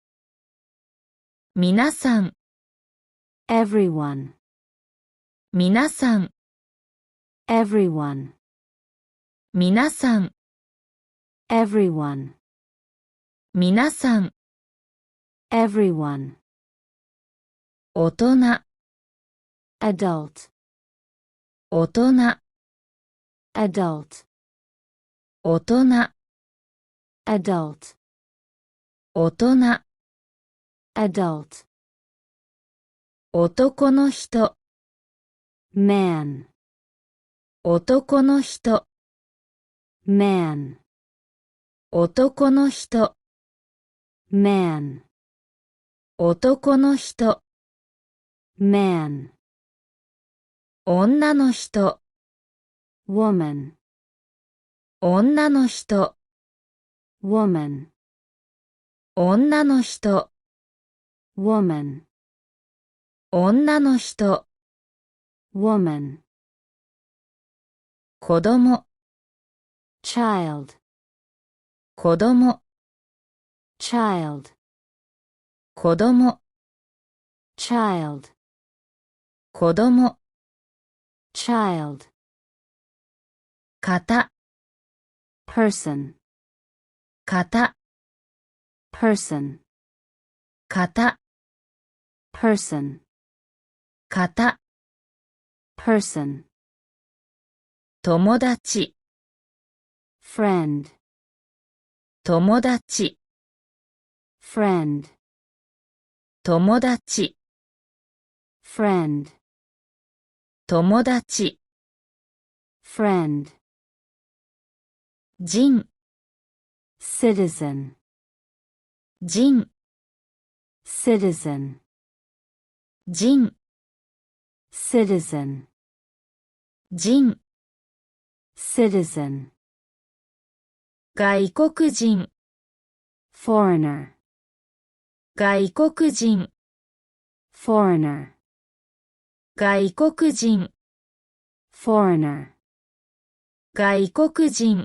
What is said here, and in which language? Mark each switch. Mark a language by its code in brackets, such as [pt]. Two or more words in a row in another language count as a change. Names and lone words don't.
[ja] 皆さん、 [en] everyone, [ja] 皆さん、 [en] everyone, [ja] 皆さん、 [en] everyone, [ja] 皆さん、 [en] everyone, [ja] 大人、 [en] adult, [ja] 大人、 [en] adult, [ja] 大人、 [en] adult, [ja] 大人、 [en] adult, [ja] 男の人、 [en] man, [ja] 男の人、 [en] man, [ja] 男の人、 [en] man, [ja] 男の人、 [en] man, [ja] 女の人、 [en] woman, [ja] 女の人、 [en] woman, [ja] 女の人、 [en] woman, [ja] 女の人、 [en] woman, [ja] 子供、 [en] child, [ja] 子供、 [en] child, [ja] 子供、 [en] child, [ja] 子供、 [en] child, [ja] 方、 [en] person, [ja] 方、 [en] person, [ja] 方、 [en] person, [ja] 方、 [en] person, [ja] 友達、 [en] friend, [ja] 友達、 [en] friend, [ja] 友達、 [en] friend, [ja] 友達、 [en] friend, [ja] 人、 [en] citizen, [ja] 人、 [en] citizen, [ja] 人、 [en] citizen, [ja] 人、 [en] citizen, [ja] 外国人、 [en] foreigner, [ja] 外国人、 [en] foreigner, [ja] 外国人、 [en] foreigner, [ja] 外国人、